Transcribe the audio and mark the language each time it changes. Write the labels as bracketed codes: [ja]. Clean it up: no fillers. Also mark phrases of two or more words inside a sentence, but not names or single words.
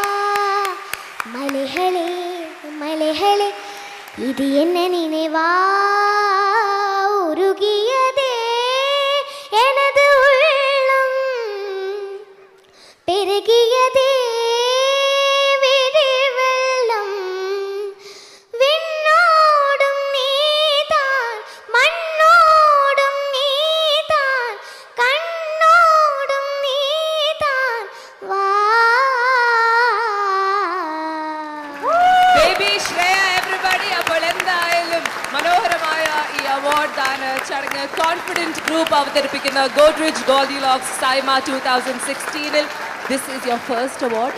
[ta] மலைகளே மலைகளே இது என்ன நினைவா உருகியதே எனது உள்ளம் பெருகியதே விழி வெள்ளம் விண்ணோடும் நீதான் மண்ணோடும் நீதான் கண்ணோடும் நீதான் வா [en] Baby Shreya everybody. [ml] അപ്പോൾ എന്തായാലും മനോഹരമായ ഈ അവാർഡ് ദാന ചടങ്ങ് കോൺഫിഡൻറ്റ് ഗ്രൂപ്പ് അവതരിപ്പിക്കുന്ന ഗോദ്രേജ് ഗോൾഡിലോക്സ് സൈമ 2016-ൽ [en] This is your first award.